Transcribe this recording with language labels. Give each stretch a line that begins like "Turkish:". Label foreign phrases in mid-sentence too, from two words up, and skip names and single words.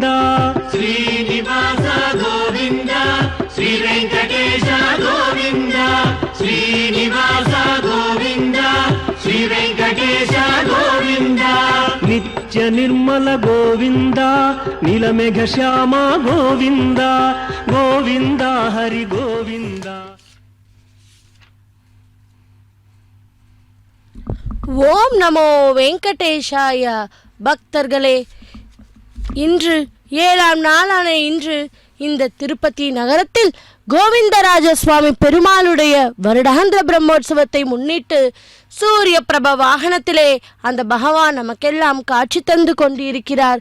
Sanskrit: శ్రీనివాస గోవింద శ్రీ వెంకటేశ గోవింద శ్రీనివాస గోవింద శ్రీ వెంకటేశ గోవింద నిత్య నిర్మల గోవింద నీలమేఘ శ్యామ గోవింద గోవింద హరి గోవింద. ॐ नमो वेङ्कटेशाय.
Tamil: பக்தர்களே, இன்று 7ஆம் நாளான இன்று இந்த திருப்பதி நகரத்தில் கோவிந்தராஜ சுவாமி பெருமாளுடைய வருடாந்திர பிரம்மோற்சவத்தை முன்னிட்டு சூரிய பிரப வாகனத்திலே அந்த பகவான் நமக்கெல்லாம் காட்சி தந்து கொண்டிருக்கிறார்.